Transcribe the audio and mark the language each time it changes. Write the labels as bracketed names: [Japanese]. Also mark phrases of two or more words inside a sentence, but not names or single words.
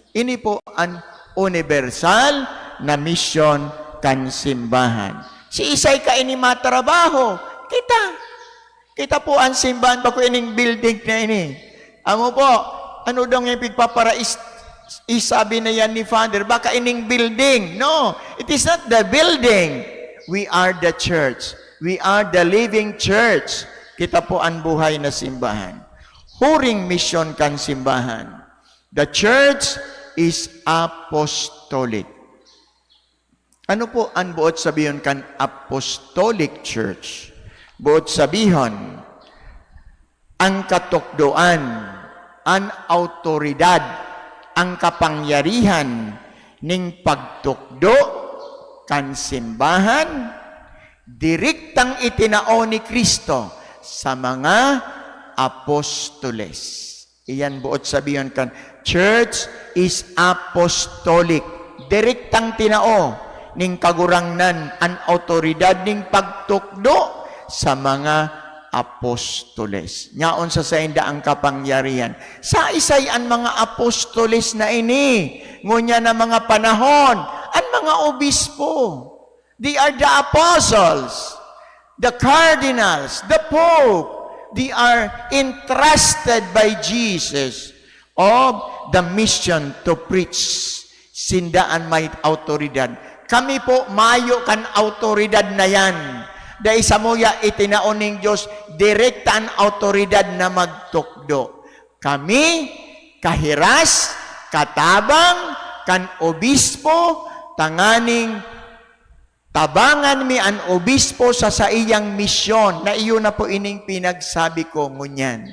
[Bikol] Ini po ang universal na mission kan simbahan. Si isay ka ini matrabaho, kita po ang simbahan pa ko ining building na ini. Amo po, ano daw yung pigpapara isabi na yan ni Father, baka ining building. [English] No, it is not the building. We are the church. We are the living church. [Bikol] Kita po ang buhay na simbahan. Huring mission kan simbahan. [English] The church is apostolic. [Bikol] Ano po ang buot sabihin kan [English] Apostolic Church? [Bikol] Buot sabihin, ang katukdoan, ang autoridad, ang kapangyarihan ning pagtukdo kan simbahan, direktang itinao ni Kristo sa mga apostoles. Iyan buot sabihin kan, [English] Church is apostolic. [Bikol] Direktang tinao ning kagurangnan ang autoridad ning pagtukdo sa mga apostoles. Nyaon sa sainda ang kapangyarihan. Sa isay ang mga apostoles na ini, ngunya na mga panahon, ang mga obispo. [English] They are the apostles, the cardinals, the pope. They are entrusted by Jesus of the mission to preach. [Bikol] Sindaan may autoridad. Kami po, mayo kan autoridad na yan. Dahil sa muya, itinaon ng Diyos, direkta ang autoridad na magtukdo. Kami, kahiras, katabang, kan obispo, tanganing, tabangan mi ang obispo sa iyang misyon, na iyon na po ining pinagsabi ko ngunyan.